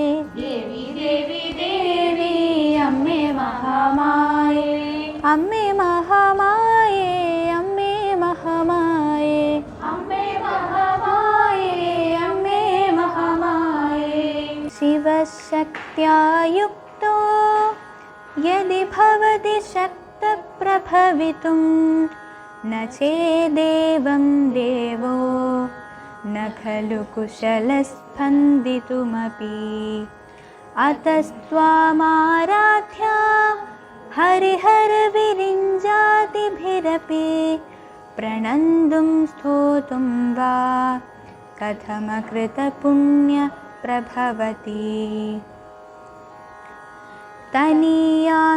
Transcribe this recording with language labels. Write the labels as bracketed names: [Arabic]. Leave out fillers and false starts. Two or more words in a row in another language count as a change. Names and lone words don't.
[Malayalam] ദേവി ദേവി ദേവി അമ്മേ മഹാമായേ. അമ്മേ മഹാമായേ. അമ്മേ മഹാമായേ. അമ്മേ മഹാമായേ. അമ്മേ മഹാമായേ. [Sanskrit] ശിവശക്ത്യാ യുക്തോ यदि भवति शक्तप्रभवितुं न चेदेवं देवो न खलु कुशलस्पन्दितुमपि अतस्त्वामाराध्या हरिहरविरिञ्जातिभिरपि प्रणन्तुं स्तोतुं वा कथमकृतपुण्यप्रभवति तनीयां